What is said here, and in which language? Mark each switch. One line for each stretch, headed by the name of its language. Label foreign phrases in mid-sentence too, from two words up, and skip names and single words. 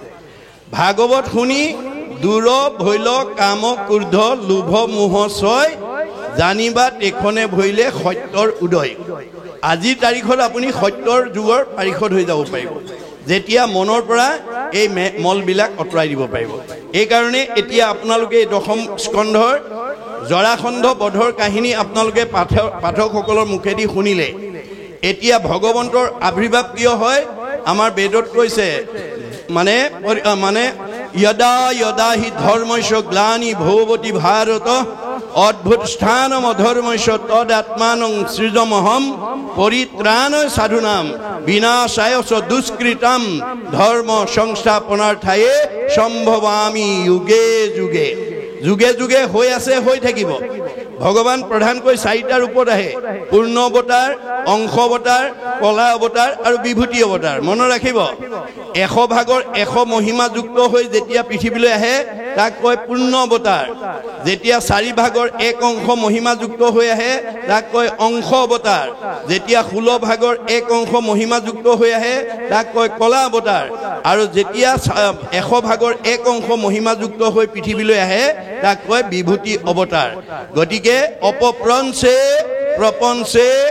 Assamese: ভাগৱত শুনি দূৰ ভৈল কাম ক্ৰোধ লোভ মোহ ছয় জানিবা তেখনে ভৈলে সত্যৰ উদয় আজিৰ তাৰিখত আপুনি সত্যৰ যুগৰ পাৰিষদ হৈ যাব পাৰিব যেতিয়া মনৰ পৰা এই মলবিলাক আঁতৰাই দিব পাৰিব এইকাৰণে এতিয়া আপোনালোকে এই দশম স্কন্ধৰ জৰাসন্ধ বধৰ কাহিনী আপোনালোকে পাঠকসকলৰ মুখেদি শুনিলে এতিয়া ভগৱন্তৰ আবিৰ্ভাৱ কিয় হয় আমাৰ বেদত কৈছে
Sanskrit: মানে यदा यदा हि धर्मस्य ग्लानि भवति भारत अद्भुत स्थानम अधर्मस्य तदात्मानं सृजमहं परित्राणाय साधूनां विनाशाय च दुष्कृतां धर्म संस्थापनार्थाय सम्भवामि युगे युगे যুগে যুগে
Assamese: হৈ আছে হৈ থাকিব ভগৱান প্ৰধানকৈ 4টা ৰূপত আহে পূৰ্ণ অৱতাৰ অংশ অৱতাৰ কলা অৱতাৰ আৰু বিভূতি অৱতাৰ মনত ৰাখিব 100 ভাগৰ 100 মহিমা যুক্ত হৈ যেতিয়া পৃথিৱীলৈ আহে তাক কয় পূৰ্ণ অৱতাৰ যেতিয়া 4 ভাগৰ 1 অংশ মহিমা যুক্ত হৈ আহে তাক কয় অংশ অৱতাৰ যেতিয়া 16 ভাগৰ 1 অংশ মহিমা যুক্ত হৈ আহে তাক কয় কলা অৱতাৰ আৰু যেতিয়া 100 ভাগৰ 1 অংশ মহিমা যুক্ত হৈ পৃথিৱীলৈ আহে তাক কয় বিভূতি অৱতাৰ গতিকে অপপ্ৰঞ্চে প্ৰপঞ্চে